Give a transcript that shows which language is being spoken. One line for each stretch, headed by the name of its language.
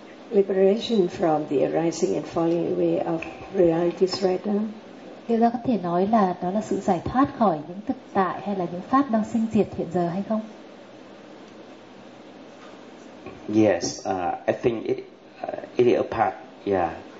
English: Liberation from the arising and falling away of realities right now.
Vietnamese: Điều đó có thể nói là đó là sự giải thoát khỏi những thực tại hay là những pháp đang sinh diệt hiện giờ hay không?
English: Yes, I think it is a part, yeah.